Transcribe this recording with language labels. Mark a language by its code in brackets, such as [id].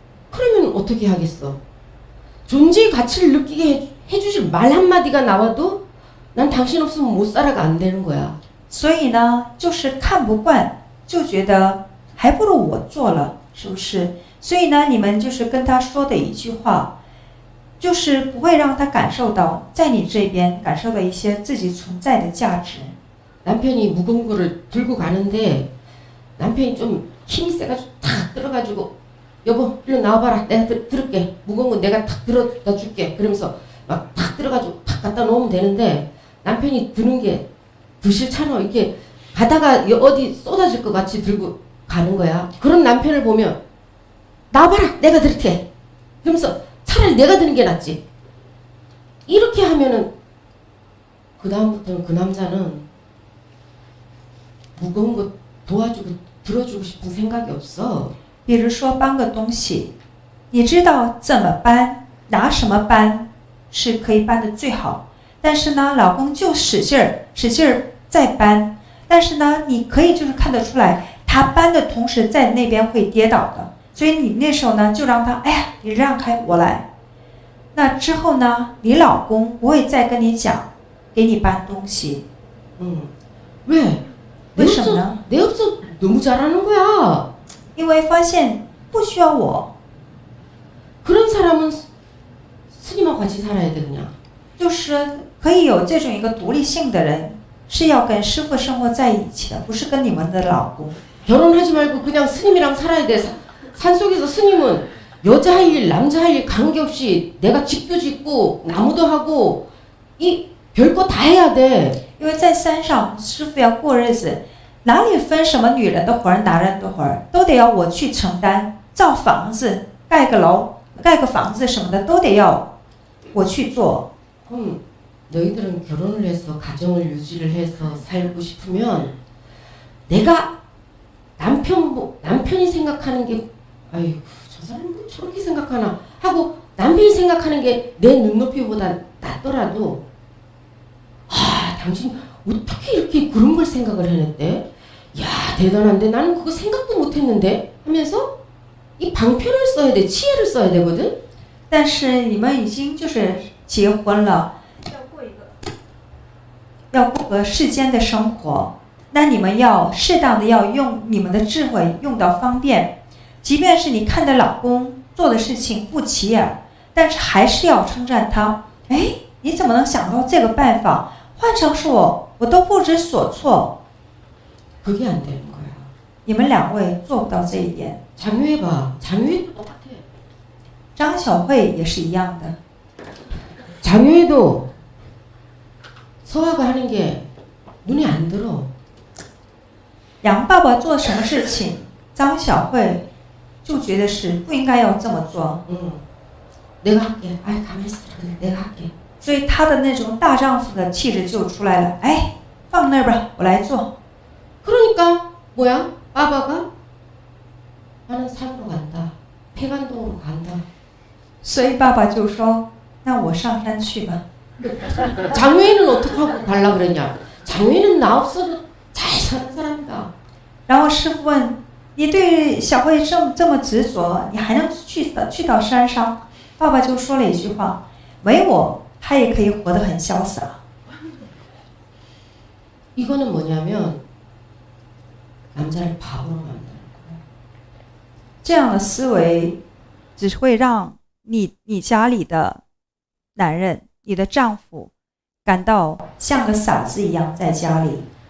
[ko] 그러면 어떻게 하겠어? 존재의 가치를 느끼게 해주실 말 한마디가 나와도 난 당신 없으면 못 살아가 안 되는 거야. [zh] 所以呢，就是看不惯，就觉得还不如我做了，是不是？所以呢，你们就是跟他说的一句话，就是不会让他感受到在你这边感受到一些自己存在的价值。 [ko] 남편이 무거운 거를 들고 가는데 남편이 좀 힘이 세가지고 탁 들어가지고 여보 일로 나와봐라 내가 들을게 무거운 건 내가 탁 들어다 줄게 그러면서 막 탁 들어가지고 탁 갖다 놓으면 되는데 남편이 드는 게 더 싫잖아. 이렇게 가다가 어디 쏟아질 것 같이 들고 가는 거야. 그런 남편을 보면 나와봐라 내가 들게 그러면서 차라리 내가 드는 게 낫지. 이렇게 하면은 그 다음부터는 그 남자는 무거운 거 도와주고 들어주고 싶은 생각이 없어. [zh] 比如说搬个东西，你知道怎么搬，拿什么搬是可以搬得最好，但是呢，老公就使劲儿在搬，但是呢，你可以就是看得出来，他搬的同时在那边会跌倒的，所以你那时候呢就让他，哎呀，你让开，我来。那之后呢，你老公不会再跟你讲，给你搬东西。 [ko] 왜? 왜 [zh] 什么呢？ [ko] 내 없어 너무 잘하는 거야. [zh] 因为发现不需要我， [ko] 그런 사람은 스님하고 같이 살아야 돼 그냥. [zh] 就是可以有这种一个独立性的人，是要跟师父生活在一起的，不是跟你们的老公。 [ko] 결혼하지 말고 그냥 스님이랑 살아야 돼. 산속에서 스님은 여자 할 일, 남자 할 일 관계없이 내가 집도 짓고 나무도 하고 이 별거 다 해야 돼. [zh] 因为在山上，师父要过日子，哪里分什么女人的活儿、男人的活儿，都得要我去承担。造房子、盖个楼、盖个房子什么的，都得要我去做。 [ko] 너희들은 결혼을 해서 가정을 유지를 해서 살고 싶으면 내가 남편이 생각하는 게 아이고 저 사람 뭐 저렇게 생각하나 하고 남편이 생각하는 게 내 눈높이보다 낫더라도 아 당신 어떻게 이렇게 그런 걸 생각을 해냈대? 야 대단한데 나는 그거 생각도 못했는데 하면서 이 방편을 써야 돼 치혜를 써야 되거든. [zh] 但是你们已经就是结婚了，要过个世间的生活，那你们要适当的要用你们的智慧用到方便，即便是你看的老公做的事情不起眼，但是还是要称赞他。哎，你怎么能想到这个办法？换成是我都不知所措。 [ko] 그게 안 되는 거야. [zh] 你们两位做不到这一点。 [ko] 장유해 봐. 장유해도 똑같아. [zh] 张小慧也是一样的。 [ko] 장유해도 서화가 하는 게 눈에 안 들어. [zh] 杨爸爸做什么事情，张小慧就觉得是不应该要这么做。 [ko] 내가 할게. 아이 가만히 있어. 그래, 내가 할게. [zh] 所以他的那种大丈夫的气质就出来了。哎，放那儿吧，我来做。 [ko] 그러니까 뭐야? 빠바가 나는 산으로 간다. 폐간동으로 간다. [zh] 所以爸爸就说：“那我上山去吧。” [ko] 장유해는 어떻게 하고 가려고 그랬냐? 장유해는 나 없어도 잘 사는 사람이다. [zh] 然后师傅问：“你对小慧这么执着，你还能去到山上？” 爸爸就说了一句话：“没我，他也可以活得很潇洒。” [ko] 이거는 뭐냐면 남자를 바보로 만드는 거야. [zh] 这样的思维只会让你家里的男人，你的丈夫感到像个傻子一样在家里。